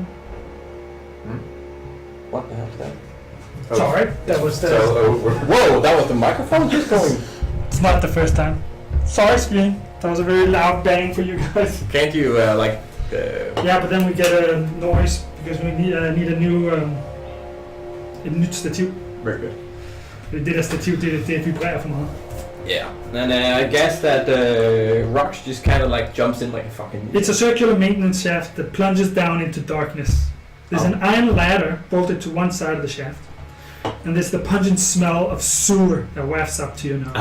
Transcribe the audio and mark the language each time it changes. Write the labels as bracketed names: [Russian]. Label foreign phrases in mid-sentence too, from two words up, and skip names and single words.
[English] What the hell is that? Sorry, that was the. Whoa, that was the microphone just going. It's not the first time. Sorry, screen. That was a very loud bang for you guys. Can't you Yeah, but then we get a noise because we need a new [Danish] et nyt stativ. [English] Very good. [Danish] Det der stativ, det vibrerer for meget. [English] Yeah. And I guess that Rox just kind of like jumps in like a fucking. It's a circular maintenance shaft that plunges down into darkness. There's an iron ladder bolted to one side of the shaft. and there's the pungent smell of sewer that wafts up to your nose.